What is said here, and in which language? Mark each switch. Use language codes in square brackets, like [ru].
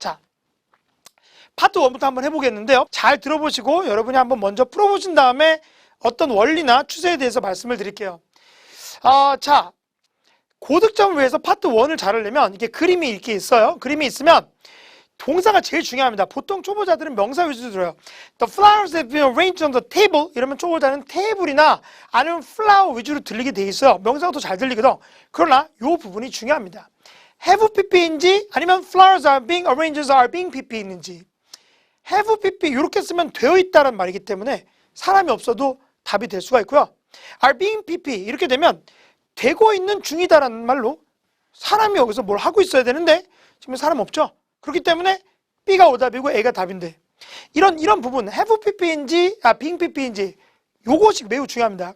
[ko] 자, 파트 1부터 한번 해보겠는데요. 잘 들어보시고 여러분이 한번 먼저 풀어보신 다음에 어떤 원리나 추세에 대해서 말씀을 드릴게요. 자, 고득점을 위해서 파트 1을 잘 하려면 이게 그림이 이렇게 있어요. 그림이 있으면 동사가 제일 중요합니다. 보통 초보자들은 명사 위주로 들어요. [en] The flowers have been arranged on the table. [ko] 이러면 초보자는 테이블이나 아니면 flower 위주로 들리게 돼 있어요. 명사가 더 잘 들리거든. 그러나 이 부분이 중요합니다. [en] have pp인지 아니면 flowers are being arranged are being pp인지. [ko] have pp 이렇게 쓰면 되어 있다는 말이기 때문에 사람이 없어도 답이 될 수가 있고요. are being pp 이렇게 되면 되고 있는 중이다라는 말로 사람이 여기서 뭘 하고 있어야 되는데 지금 사람 없죠. 그렇기 때문에 B가 오답이고 A가 답인데 이런 부분 have pp인지 being pp인지 요것이 매우 중요합니다.